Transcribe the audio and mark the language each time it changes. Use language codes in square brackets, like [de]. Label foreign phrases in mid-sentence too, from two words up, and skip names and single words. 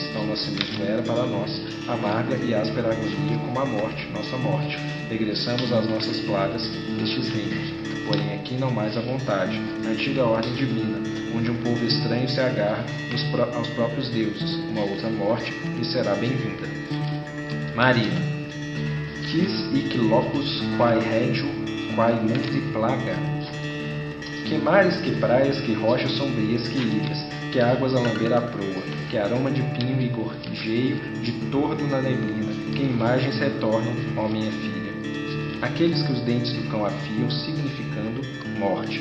[pt] Tal nascimento era para nós amarga e áspera agonia como a morte, nossa morte. Regressamos às nossas plagas, estes reinos. Porém aqui não mais à vontade, a antiga ordem divina, onde um povo estranho se agarra aos próprios deuses. Uma outra morte lhe será bem-vinda. Maria. [la] Quis hic locus quae regio, quae monte plaga. [pt] Que mares, que praias, que rochas sombrias, que ilhas, que águas a lamber a proa, que aroma de pinho e gorjeio de tordo na neblina, que imagens retornam, ó minha filha. Aqueles que os dentes do cão afiam, significando morte.